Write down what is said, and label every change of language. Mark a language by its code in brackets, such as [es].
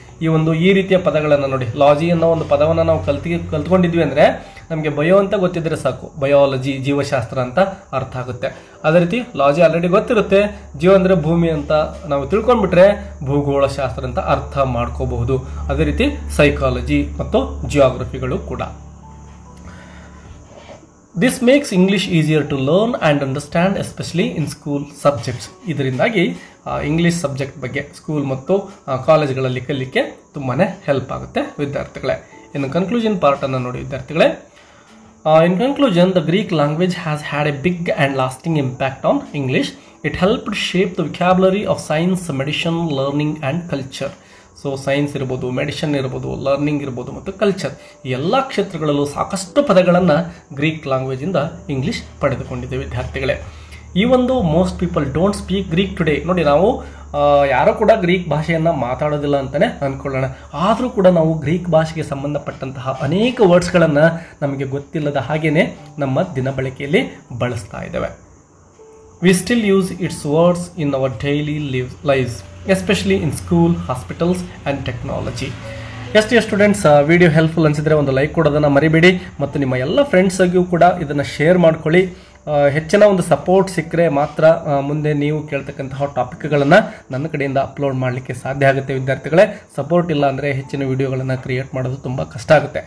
[kn] ಈ ರೀತಿಯ ಪದಗಳನ್ನು ನೋಡಿ, ಲಾಜಿ ಅನ್ನೋ ಒಂದು ಪದವನ್ನು ನಾವು ಕಲ್ತ್ಕೊಂಡಿದ್ವಿ ಅಂದರೆ ನಮಗೆ ಬಯೋ ಅಂತ ಗೊತ್ತಿದ್ರೆ ಸಾಕು, ಬಯಾಲಜಿ ಜೀವಶಾಸ್ತ್ರ ಅಂತ ಅರ್ಥ ಆಗುತ್ತೆ. ಅದೇ ರೀತಿ ಲಾಜಿ ಆಲ್ರೆಡಿ ಗೊತ್ತಿರುತ್ತೆ, ಜಿಯೋ ಅಂದರೆ ಭೂಮಿ ಅಂತ ನಾವು ತಿಳ್ಕೊಂಡ್ಬಿಟ್ರೆ ಭೂಗೋಳ ಶಾಸ್ತ್ರ ಅಂತ ಅರ್ಥ ಮಾಡ್ಕೋಬಹುದು. ಅದೇ ರೀತಿ ಸೈಕಾಲಜಿ ಮತ್ತು ಜಿಯೋಗ್ರಫಿಗಳು ಕೂಡ. [en] This makes English easier to learn and understand, especially in school subjects. [kn] ಇದರಿಂದಾಗಿ ಇಂಗ್ಲೀಷ್ ಸಬ್ಜೆಕ್ಟ್ ಬಗ್ಗೆ ಸ್ಕೂಲ್ ಮತ್ತು ಕಾಲೇಜ್ಗಳಲ್ಲಿ ಕಲಿಲಿಕ್ಕೆ ತುಂಬಾ ಹೆಲ್ಪ್ ಆಗುತ್ತೆ ವಿದ್ಯಾರ್ಥಿಗಳೇ. ಇನ್ನು ಕನ್ಕ್ಲೂಷನ್ ಪಾರ್ಟನ್ನು ನೋಡಿ ವಿದ್ಯಾರ್ಥಿಗಳೇ. [en] In conclusion, the Greek language has had a big and lasting impact on English. It helped shape the vocabulary of science, medicine, learning and culture. [kn] So science ಇರ್ಬೋದು, ಮೆಡಿಸಿನ್ ಇರ್ಬೋದು, ಲರ್ನಿಂಗ್ ಇರ್ಬೋದು ಮತ್ತು culture, ಈ ಎಲ್ಲ ಕ್ಷೇತ್ರಗಳಲ್ಲೂ ಸಾಕಷ್ಟು ಪದಗಳನ್ನು ಗ್ರೀಕ್ ಲ್ಯಾಂಗ್ವೇಜಿಂದ ಇಂಗ್ಲೀಷ್ ಪಡೆದುಕೊಂಡಿದೆ ವಿದ್ಯಾರ್ಥಿಗಳೇ. ಈ ಒಂದು [en] Most people don't speak Greek today. [kn] ನೋಡಿ, ನಾವು ಯಾರೋ ಕೂಡ ಗ್ರೀಕ್ ಭಾಷೆಯನ್ನು ಮಾತಾಡೋದಿಲ್ಲ ಅಂತಲೇ ಅಂದ್ಕೊಳ್ಳೋಣ. ಆದರೂ ಕೂಡ ನಾವು ಗ್ರೀಕ್ ಭಾಷೆಗೆ ಸಂಬಂಧಪಟ್ಟಂತಹ ಅನೇಕ ವರ್ಡ್ಸ್ಗಳನ್ನು ನಮಗೆ ಗೊತ್ತಿಲ್ಲದ ಹಾಗೆಯೇ ನಮ್ಮ ದಿನ ಬಳಕೆಯಲ್ಲಿ ಬಳಸ್ತಾ ಇದ್ದೇವೆ. [en] We still use its words in our daily lives, especially in school, hospitals and technology. [kn] ಎಷ್ಟು ಸ್ಟೂಡೆಂಟ್ಸ್ ವಿಡಿಯೋ ಹೆಲ್ಪ್ಫುಲ್ ಅನಿಸಿದರೆ ಒಂದು ಲೈಕ್ ಕೊಡೋದನ್ನು ಮರಿಬೇಡಿ ಮತ್ತು ನಿಮ್ಮ ಎಲ್ಲ ಫ್ರೆಂಡ್ಸ್ಗೂ ಕೂಡ ಇದನ್ನು ಶೇರ್ ಮಾಡ್ಕೊಳ್ಳಿ. ಹೆಚ್ಚಿನ ಒಂದು ಸಪೋರ್ಟ್ ಸಿಕ್ಕರೆ ಮಾತ್ರ ಮುಂದೆ ನೀವು ಕೇಳ್ತಕ್ಕಂತಹ ಟಾಪಿಕ್ಗಳನ್ನು ನನ್ನ ಕಡೆಯಿಂದ ಅಪ್ಲೋಡ್ ಮಾಡಲಿಕ್ಕೆ ಸಾಧ್ಯ ಆಗುತ್ತೆ ವಿದ್ಯಾರ್ಥಿಗಳೇ. ಸಪೋರ್ಟ್ ಇಲ್ಲ ಅಂದರೆ ಹೆಚ್ಚಿನ ವಿಡಿಯೋಗಳನ್ನು ಕ್ರಿಯೇಟ್ ಮಾಡೋದು ತುಂಬ ಕಷ್ಟ ಆಗುತ್ತೆ.